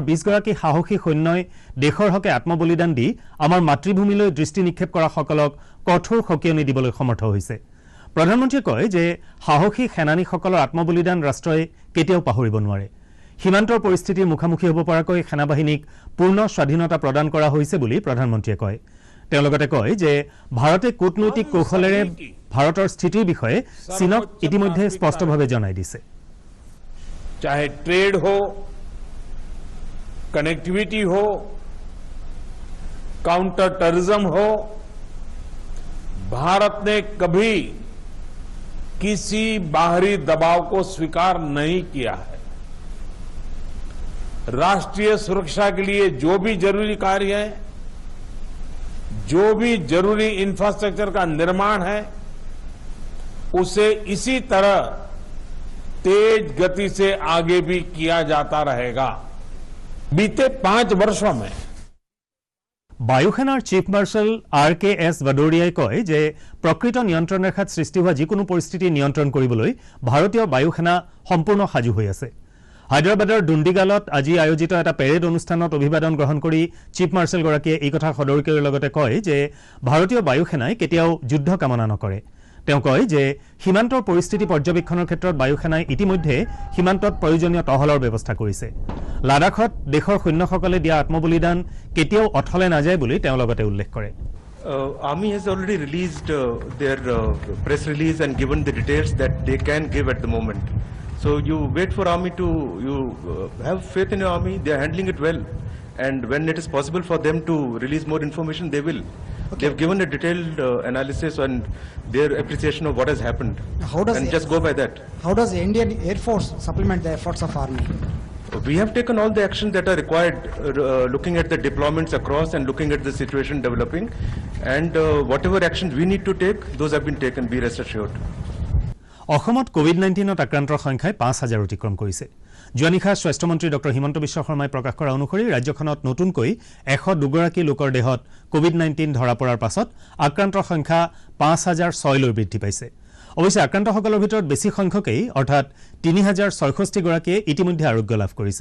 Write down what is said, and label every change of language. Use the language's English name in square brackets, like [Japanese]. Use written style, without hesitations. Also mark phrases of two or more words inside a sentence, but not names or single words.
[Assamese] 20 গৰাকী সাহসী সৈন্যই দেশৰ হকে আত্মবলিদান দি আমাৰ মাতৃভূমিলৈ দৃষ্টি নিক্ষেপ কৰা সকলক কঠোৰ সকিয়নি দিবলৈ সমৰ্থ হৈছে প্ৰধানমন্ত্ৰীয়ে কয় যে সাহসী সেনানীসকলৰ আত্মবলিদান ৰাষ্ট্ৰই কেতিয়াও পাহৰিব নোৱাৰে সীমান্তৰ পৰিস্থিতিৰ মুখামুখি হ'ব পৰাকৈ সেনাবাহিনীক পূৰ্ণ স্বাধীনতা প্ৰদান কৰা হৈছে বুলি প্ৰধানমন্ত্ৰীয়ে কয় তেওঁ লগতে কয় যে ভাৰতে কূটনৈতিক কৌশলেৰে ভাৰতৰ স্থিতিৰ বিষয়ে চীনক ইতিমধ্যে স্পষ্টভাৱে জনাই দিছে [Hindi] चाहे ट्रेड हो कनेक्टिविटी हो [English] counter terrorism [Hindi] हो भारत ने कभी किसी बाहरी दबाव को स्वीकार नहीं किया है राष्ट्रीय सुरक्षा के लिए जो भी जरूरी कार्य है जो भी जरूरी इंफ्रास्ट्रक्चर का निर्माण है उसे इसी तरह तेज गति से आगे भी किया जाता रहेगा बीते 5 वर्षों में [Assamese] বায়ুসেনাৰ [English] chief marshal [Assamese] RKS ভাদৌৰিয়াই কয় যে প্ৰকৃত নিয়ন্ত্ৰণ ৰেখাত সৃষ্টি হোৱা যিকোনো পৰিস্থিতি নিয়ন্ত্ৰণ কৰিবলৈ ভাৰতীয় বায়ুসেনা সম্পূৰ্ণ সাজু হৈ আছে হায়দৰাবাদৰ দুণ্ডিগালত আজি আয়োজিত এটা পেৰেড অনুষ্ঠানত অভিবাদন গ্ৰহণ কৰি [English] chief marshal [Assamese] গৰাকীয়ে এই কথা সদৰি কৰাৰ লগতে কয় যে ভাৰতীয় বায়ুসেনাই কেতিয়াও যুদ্ধ কামনা নকৰে তেওঁ কয় যে সীমান্তৰ পৰিস্থিতি পৰ্যবেক্ষণৰ ক্ষেত্ৰত বায়ুসেনাই ইতিমধ্যে সীমান্তত প্ৰয়োজনীয় টহলৰ ব্যৱস্থা কৰিছে লাডাখত দেশৰ সৈন্যসকলে দিয়া আত্মবলিদান কেতিয়াও অথলে নাযায় বুলি তেওঁ লগতে উল্লেখ কৰে [English] Army has already released their press release and given the details that they can give at the moment. So you wait for army to, you have faith in your army, they are handling it well. And when it is possible for them to release more information, they will. Okay. They've given a detailed analysis on their appreciation of what has happened. How does and it- just go by that. How does the Indian Air Force supplement the efforts of Army? We have taken all the actions that are required, looking at the deployments across and looking at the situation developing. And whatever actions we need to take, those have been taken, be rest assured. [Assamese] অসমত কোভিড-19ত আক্ৰান্তৰ সংখ্যাই ৫,০০০ অতিক্ৰম কৰিছে। যোৱা নিশা স্বাস্থ্যমন্ত্ৰী ডঃ হিমন্ত বিশ্ব শৰ্মাই প্ৰকাশ কৰা অনুসৰি ৰাজ্যখনত নতুনকৈ ১০২গৰাকী লোকৰ দেহত কোভিড-19 ধৰা পৰাৰ পাছত আক্ৰান্তৰ সংখ্যা ৫,০০৬লৈ বৃদ্ধি পাইছে। অৱশ্যে আক্ৰান্তসকলৰ ভিতৰত বেছি সংখ্যকেই অৰ্থাৎ ৩,০৬৬গৰাকীয়ে ইতিমধ্যে আৰোগ্য লাভ কৰিছে।